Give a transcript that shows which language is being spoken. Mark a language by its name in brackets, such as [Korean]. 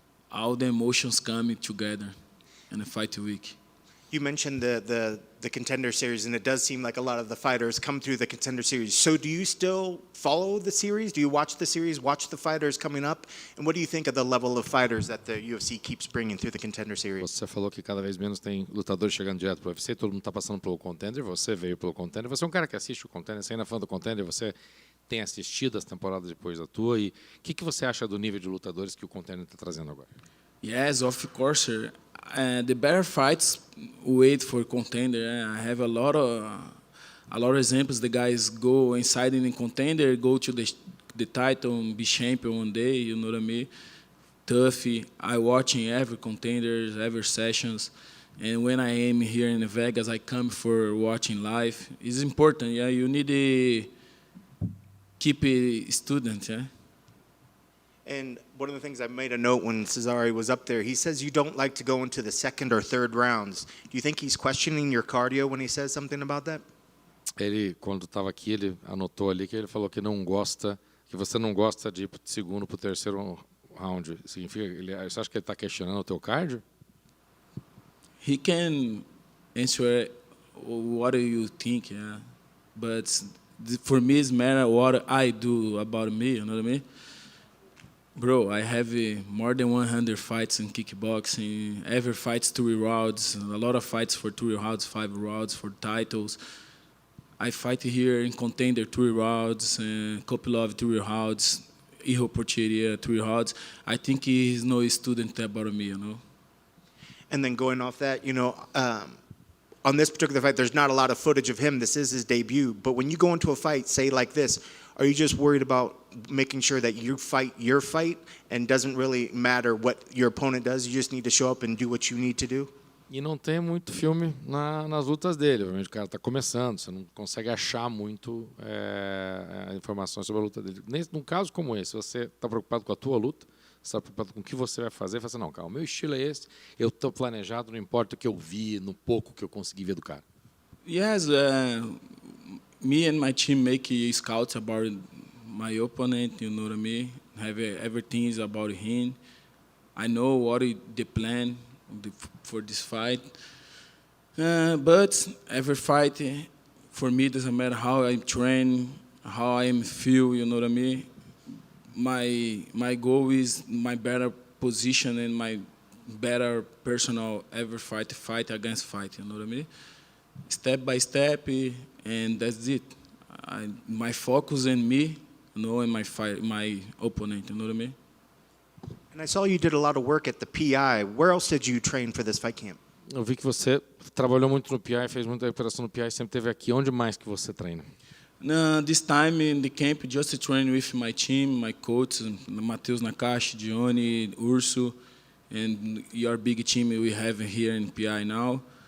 [English] All the emotions coming together in a fight week. You mentioned the Contender Series, and it does seem like a lot of the fighters come through the Contender Series. So do you still follow the series? Do you watch the series, watch the fighters coming up? And what do you think of the level of fighters that the UFC keeps bringing through the Contender Series? [Portuguese] Você falou que cada vez menos tem lutadores chegando direto para o UFC, todo mundo está passando pelo Contender, você veio pelo Contender, você é um cara que assiste o Contender, você ainda é fã do Contender, você tem assistido as temporadas depois da tua, e o que você acha do nível de lutadores que o Contender está trazendo agora? [English] Yes, of course, sir. The better fights wait for Contender. I have a lot of examples. The guys go inside in the Contender, go to the title, and be champion one day. You know what I mean? Tough. I watching every Contenders, every sessions, and when I am here in Vegas, I come for watching live. It's important. Yeah, you need keep a student, yeah. And one of the things I made a note when Cezary was up there, he says you don't like to go into the second or third rounds. Do you think he's questioning your cardio when he says something about that? [Portuguese] Ele, quando estava aqui, ele anotou ali que ele falou que não gosta, que você não gosta de ir para o segundo, para o terceiro round. Significa, você acha que ele está questionando o teu cardio? [English] He can answer what you think, yeah. But for me, it's matter what I do about me, you know what I mean? Bro, I have more than 100 fights in kickboxing. Every fight's 3 rounds. A lot of fights for 3 rounds, 5 rounds for titles. I fight here in Contender 3 rounds, couple of 3 rounds, Hijo Porcheria 3 rounds. I think he's no student about me, you know. And then going off that, you know, on this particular fight, there's not a lot of footage of him. This is his debut. But when you go into a fight, say like this, are you just worried about making sure that you fight your fight and doesn't really matter what your opponent does? You just need to show up and do what you need to do? [Portuguese] E não tem muito filme nas lutas dele. Obviamente o cara está começando, você não consegue achar muito informações sobre a luta dele. Num caso como esse, você está preocupado com a tua luta, você está preocupado com o que você vai fazer, fala assim, não, cara, o meu estilo é esse, eu estou planejado, não importa o que eu vi, no pouco que eu consegui ver do cara. [English] Yes, me and my team make scouts about my opponent, you know what I mean? Everything is about him. I know what the plan for this fight. But every fight, for me, doesn't matter how I train, how I feel, you know what I mean? My goal is my better position and my better personal every fight against fight, you know what I mean? Step by step, and that's it. My focus in me, you know, and my opponent, you know what I mean? And I saw you did a lot of work at the PI. Where else did you train for this fight camp? [Portuguese] Eu vi que você trabalhou muito no PI, fez muita recuperação no PI, sempre teve aqui. Onde mais que você treina? [English] This time in the camp, just to train with my team, my coach, Matheus Nakashi, Johnny, Urso, and your big team we have here in PI now.